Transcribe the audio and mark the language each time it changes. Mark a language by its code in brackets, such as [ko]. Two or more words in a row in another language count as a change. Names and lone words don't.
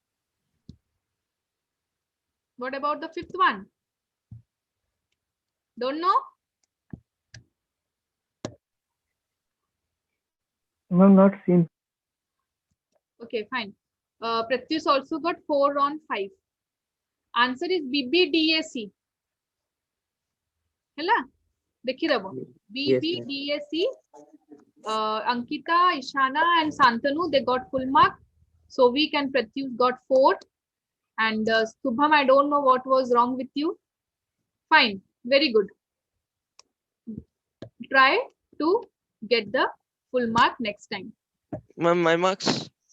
[en] What about the 5th one? Don't know? Ma'am, not seen. Okay, fine. Pratyush also got 4 on 5. Answer is BBDAC. Hela? [bn] দেখি রবো. [en] BBDAC. Ankita, Ishana, and Santanu, they got full mark. Sovik and Pratyush got 4. And Subham, I don't know what was wrong with you. Fine. Very good. Try to get the full mark next time. Ma'am, my marks.